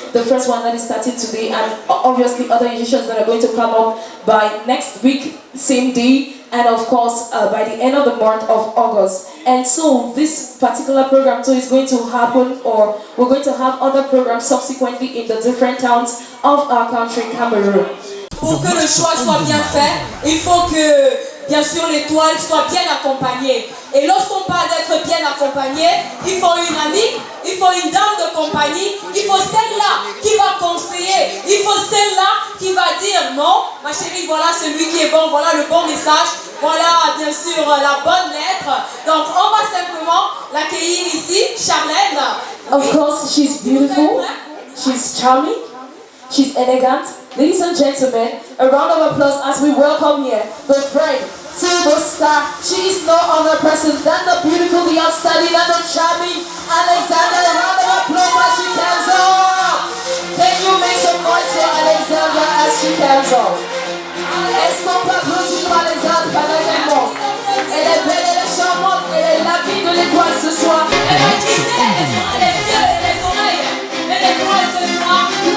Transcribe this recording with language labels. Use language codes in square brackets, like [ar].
[en] The first one that is starting today, and obviously other editions that are going to come up by next week, same day, and of course by the end of the month of August. And so this particular program too is going to happen, or we're going to have other programs subsequently in the different towns of our country, Cameroon. [fr] Pour que le choix soit bien fait, il faut que, bien sûr, l'étoile soit bien accompagnée. Et lorsqu'on parle d'être bien accompagné, il faut une amie, il faut une dame de compagnie, il faut celle-là qui va conseiller, il faut celle-là qui va dire non, ma chérie, voilà celui qui est bon, voilà le bon message, voilà bien sûr la bonne lettre. Donc on va simplement l'accueillir ici, Charlène. [en] Of course, she's beautiful, she's charming, she's elegant. Ladies and gentlemen, a round of applause as we welcome here the friend to the star. She is no other person than the beautiful, the outstanding, and the charming Alexandra. A round of applause as she comes up. Can you make some noise for Alexandra as she comes up? [fr] Est-ce qu'on peut applaudir Alexandra Panagamo? Elle est belle, elle est charmante, elle est la vie de l'étoile ce soir. Elle a les yeux et les oreilles, et l'étoile ce soir.